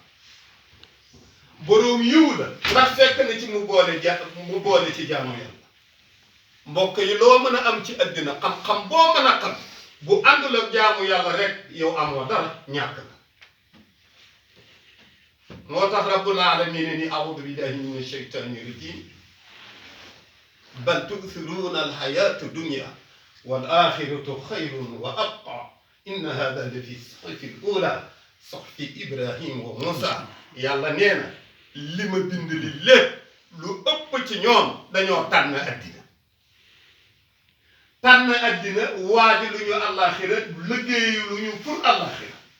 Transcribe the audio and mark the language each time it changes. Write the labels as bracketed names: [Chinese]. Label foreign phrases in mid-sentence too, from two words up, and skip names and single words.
[Wolof] borom yiw la ndax fekk na ci mu boole ci jaamu yàlla. mbokk yi loo mën a am ci àddina xam-xam boo mën a xam bu àndul ak jaamu yàlla rek yow amoo dara ñàkk la. moo tax [Arabic] رب العالمين ni أعوذ بالله من الشيطان الرجيم بل تؤثرون الحياة الدنيا والآخرة خير وأبقى إن هذا لفي الصحف الأولى صحف إبراهيم وموسى. [Wolof] yàlla nee na li ma bind li lépp lu ëpp ci ñoom dañoo tànn addina. tànn addina waaji lu ñu àllaaxira liggéeyu lu ñu pour àllaaxira.